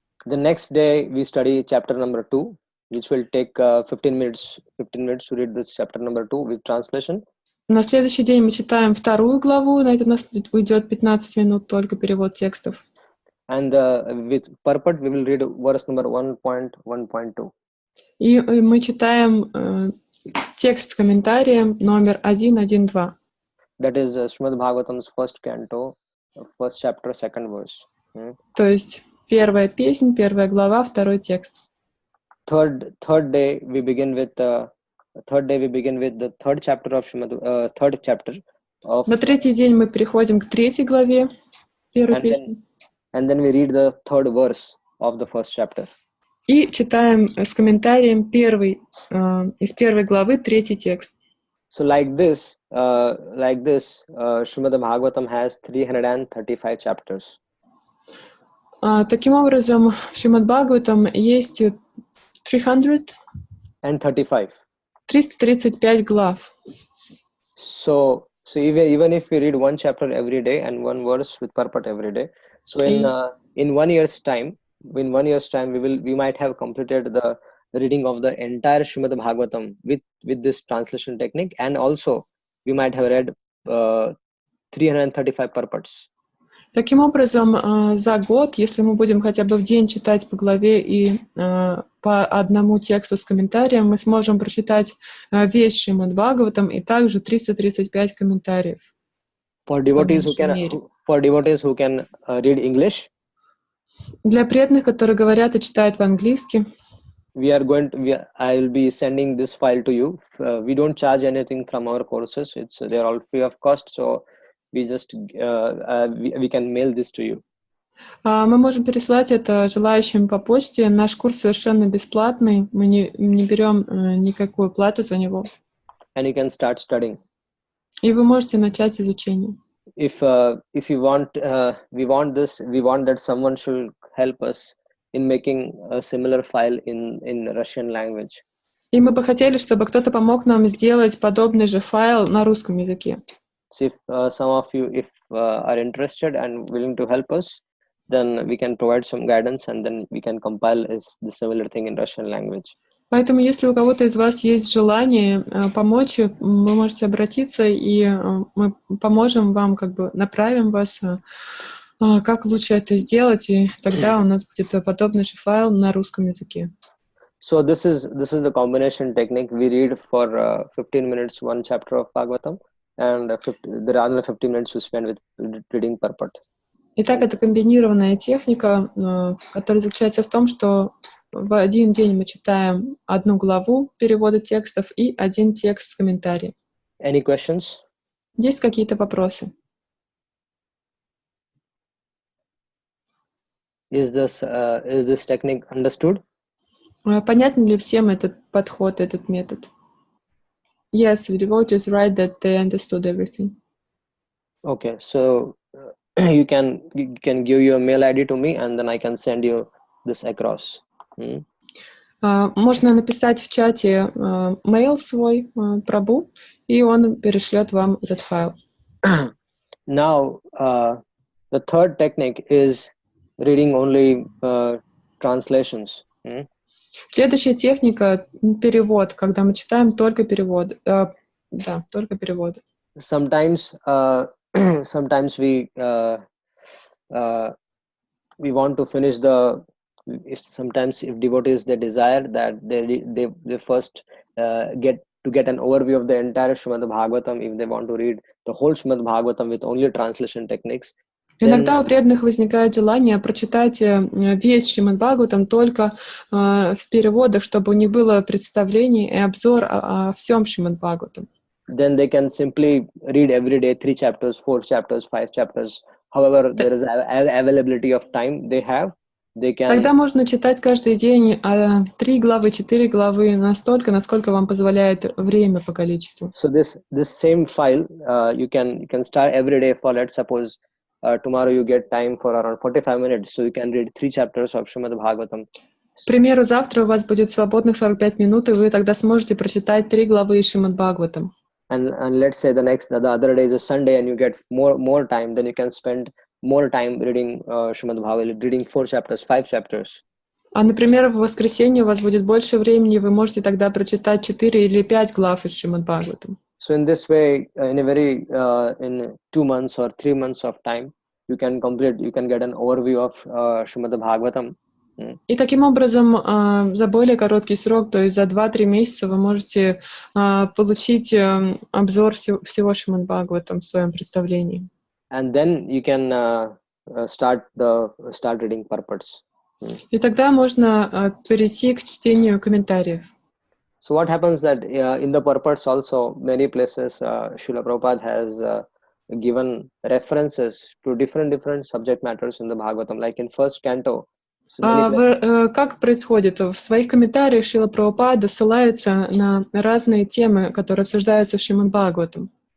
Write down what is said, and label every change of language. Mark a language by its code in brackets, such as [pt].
[en] The next day we study chapter number 2, which will take 15 minutes to read this chapter number 2 with translation. [ru] На следующий день мы читаем вторую главу, на это у нас уйдет 15 минут только перевод текстов. [en] And with purport we will read verse number 1.1.2. [ru] И мы читаем текст с комментарием номер 1.1.2. [en] That is Srimad Bhagavatam's first canto, first chapter, second verse. [ru] То есть первая песнь, первая глава, второй текст. [en] Third day we begin with the third chapter of Srimad, third chapter of. [ru] На третий день мы переходим к третьей главе первой песни. [en] And then we read the third verse of the first chapter. [ru] И читаем с комментарием из первой главы третий текст. [en] So like this, Srimad Bhagavatam has 335 chapters. [ru] Таким образом, в Шримад Бхагаватам есть 335. 335 глав. [en] So even if we read one chapter every day and one verse with purport every day, so in 1 year's time, we might have completed the reading of the entire Srimad Bhagavatam with this translation technique, and also we might have read 335 purports. [ru] Таким образом, за год, если мы будем хотя бы в день читать по главе и по одному тексту с комментарием, мы сможем прочитать весь Шримад Бхагаватам и также 335 комментариев. [en] For devotees who can read English, [ru] для преданных, которые говорят и читают по-английски, [en] I will be sending this file to you. We don't charge anything from our courses. They're all free of cost. So we just we can mail this to you. [ru] Мы можем переслать это желающим по почте. Наш курс совершенно бесплатный. Мы не берем никакую плату за него. [en] And you can start studying. [ru] И вы можете начать изучение. [en] If you want, we want that someone should help us in making a similar file in Russian language. [ru] И мы бы хотели, чтобы кто-то помог нам сделать подобный же файл на русском языке. [en] So if some of you are interested and willing to help us, then we can provide some guidance and then we can compile the similar thing in Russian language. [ru] Поэтому, если у кого-то из вас есть желание помочь, вы можете обратиться, и мы поможем вам, направим вас, как лучше это сделать, и тогда у нас будет подобный же файл на русском языке. [en] So this is the combination technique. We read for 15 minutes one chapter of Bhagavatam, and the other 15 minutes we spend with reading purport. [ru] Итак, это комбинированная техника, которая заключается в том, что в один день мы читаем одну главу перевода текстов и один текст с комментарием. [en] Any questions? [ru] Есть какие-то вопросы? [en] Is this technique understood? [ru] Понятен ли всем этот подход, этот метод? [en] Yes, the devotees write that they understood everything. Okay, so you can give your mail ID to me, and then I can send you this across. [ru] Можно написать в чате mail свой Прабhu, и он перешлет вам этот файл. [en] Now, the third technique is reading only translations. [ru] Следующая техника — перевод, когда мы читаем только перевод. Да, только переводы. [en] Sometimes we want to finish sometimes if devotees they desire that they first get an overview of the entire Srimad Bhagavatam. If they want to read the whole Srimad Bhagavatam with only translation techniques, [ru] иногда у преданных возникает желание прочитать весь Шримад Бхагаватам только в переводах, чтобы у них было представление и обзор о всем Шримад Бхагаватам. [en] Then they can simply read every day 3 chapters, 4 chapters, 5 chapters. However, there is availability of time they have. They can. [ru] Тогда можно читать каждый день 3 главы, 4 главы, настолько, насколько вам позволяет время по количеству. [en] So this same file, you can start every day for, let's suppose, tomorrow you get time for around 45 minutes, so you can read 3 chapters of Srimad Bhagavatam. [ru] К примеру, завтра у вас будет свободных 45 минут, и вы тогда сможете прочитать 3 главы из Шримад Бхагаватам. [en] And let's say the other day is a Sunday and you get more time, then you can spend more time reading Srimad Bhagavatam, reading 4 chapters, 5 chapters. [ru] А, например, в воскресенье у вас будет больше времени, вы можете тогда прочитать 4 или 5 глав из Шримад Бхагаватам. [en] So in this way, in 2 months or 3 months of time, you can get an overview of Srimad Bhagavatam. [ru] И таким образом, за более короткий срок, то есть за 2-3 месяца, вы можете получить обзор всего Шримад Бхагаватам в своем представлении. [en] And then you can start reading purports. [ru] И тогда можно перейти к чтению комментариев. [en] So what happens that in the purports also, many places Srila Prabhupada has given references to different subject matters in the Bhagavatam, like in first canto. [ru] Как происходит? В своих комментариях Шрила Прабхупада ссылается на разные темы, которые обсуждаются в Шримад Бхагаватам.